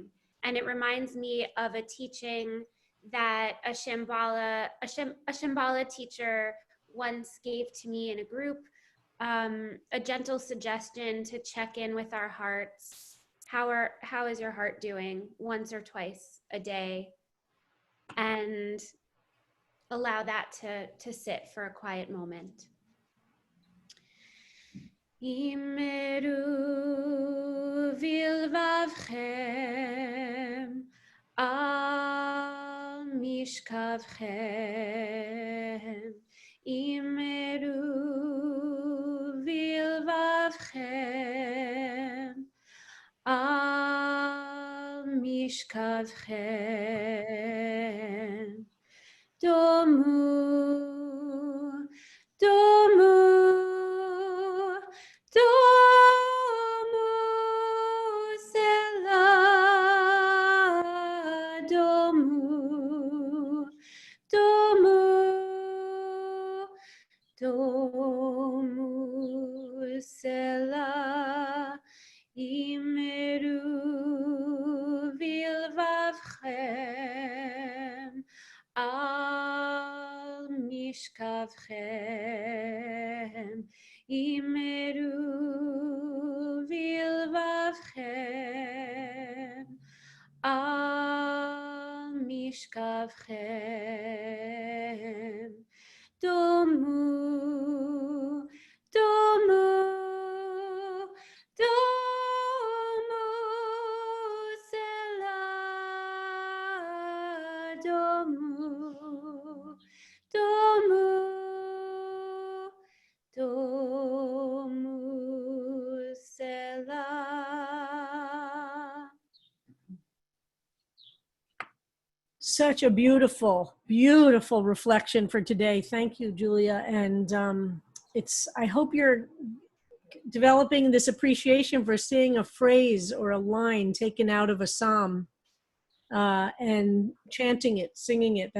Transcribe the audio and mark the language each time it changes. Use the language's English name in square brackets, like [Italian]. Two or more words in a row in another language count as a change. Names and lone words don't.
[English] And it reminds me of a teaching that a Shambhala teacher once gave to me in a group, a gentle suggestion to check in with our hearts. How is your heart doing once or twice a day? And allow that to sit for a quiet moment. [Hebrew] אמרו בלבבכם על משכבכם. אמרו בלבבכם על משכבכם. דמו, דמו, דמו, סלה, דמו, דמו, domu, סלה, אמרו בלבבכם על משכבכם, אמרו בלבבכם על משכבכם. דמו, דמו, דמו, סלה, דמו, דמו, דמו, Selah. [English] Such a beautiful, beautiful reflection for today. Thank you, Julia. And I hope you're developing this appreciation for seeing a phrase or a line taken out of a psalm and chanting it, singing it.